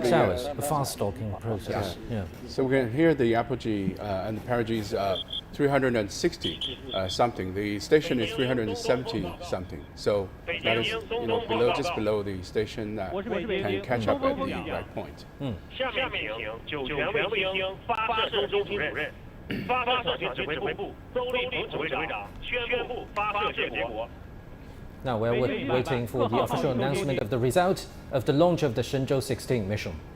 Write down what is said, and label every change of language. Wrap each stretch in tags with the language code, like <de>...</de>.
<en>6 hours, a fast stalking process. Yeah. So we can hear the apogee and the perigee is 360 something. The station is 370 something. So that is just below the station that can catch up at the right point.</en> <zh>下面请酒泉卫星发射中心主任、发射特训指挥部邹立鹏指挥长宣布发射结果。</zh> <en>Now we're waiting for the official announcement of the result of the launch of the Shenzhou-16 mission.</en>